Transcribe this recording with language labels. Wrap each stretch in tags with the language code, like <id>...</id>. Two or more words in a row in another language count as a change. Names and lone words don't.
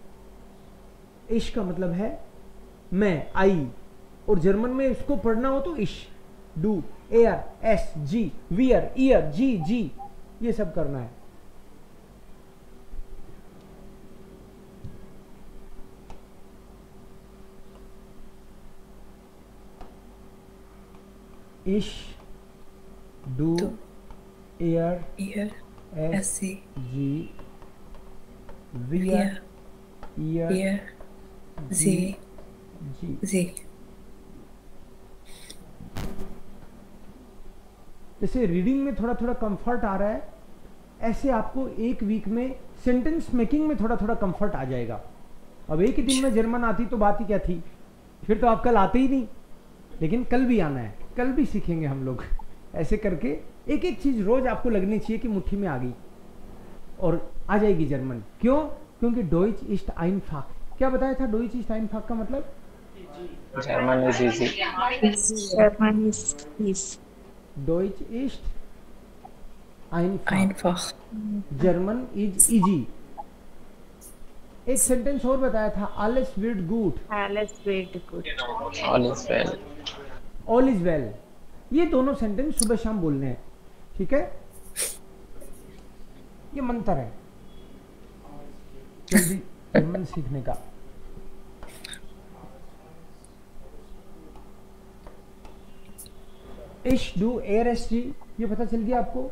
<hi>इश का मतलब है मैं, आई, और जर्मन में इसको पढ़ना हो तो</hi> <de>ich, du, er, es, sie, wir, ihr, sie Sie,</de> <hi>ये सब करना है।</hi> <de>ich, du, Do. एयर, Ihr. एस, Sie. sie, wir, Wir. ईयर, Ihr. Sie. जी। Sie.</de> <hi>जैसे रीडिंग में थोड़ा थोड़ा कंफर्ट आ रहा है, ऐसे आपको एक वीक में</hi> <en>sentence making</en> <hi>में थोड़ा थोड़ा कंफर्ट आ जाएगा। अब एक ही दिन में जर्मन आती तो बात ही क्या थी, फिर तो आप कल आते ही नहीं, लेकिन कल भी आना है, कल भी सीखेंगे हम लोग। ऐसे करके एक एक चीज रोज आपको लगनी चाहिए कि मुट्ठी में आ गई, और आ जाएगी जर्मन। क्यों? क्योंकि</hi> <de>Deutsch ist einfach,</de> <hi>क्या बताया था</hi> <de>Deutsch ist einfach</de> <hi>का मतलब?</hi> <en>German is easy. German is easy.</en> <de>Deutsch ist einfach, Einfach.</de> <en>German is easy.</en> <hi>एक सेंटेंस और बताया था,</hi> <de>alles wird gut, Alles wird gut.</de> <en>All is well. all is well.</en> <hi>ये दोनों सेंटेंस सुबह शाम बोलने हैं, ठीक है? ये मंत्र है जल्दी जर्मन सीखने का।</hi> <de>ich, du, er, es, sie,</de> <hi>ये पता चल गया आपको?</hi>